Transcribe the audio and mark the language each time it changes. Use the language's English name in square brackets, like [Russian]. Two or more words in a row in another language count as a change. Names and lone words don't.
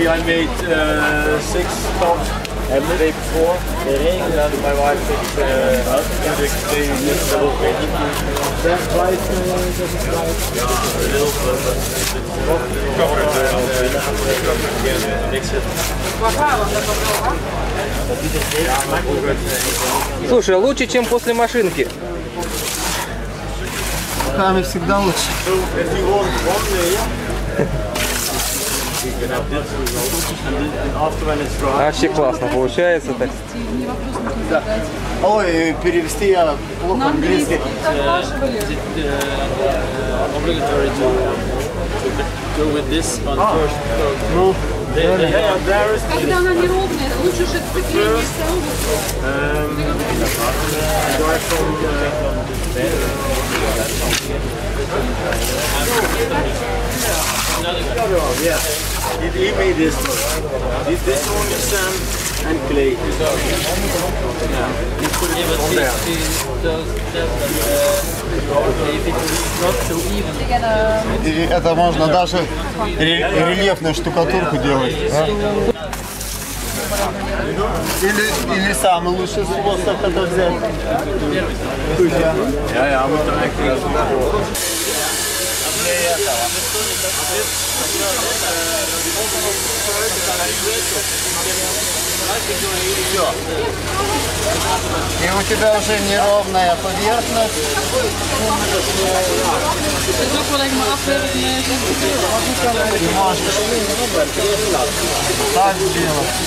[English] Normally I made 6 tops And the day before, the rain, and my wife takes they just a little bit. Yeah, a little bit. Cover it. Mix it. [Russian] Слушай, лучше, чем после машинки. Руками всегда лучше. Вообще классно получается так. Да. Ой, перевести я плохо английский. Ну, когда она неровная, лучше же сцепление [English] Yeah, he made this one. This one is sand and clay. Yeah, he put it on there. [Russian] и это можно даже рельефную штукатурку делать. Или самый лучший способ это взять. [Dutch] Ja, moet er eigenlijk [Russian] И у тебя уже неровная поверхность. Ты можешь так делать.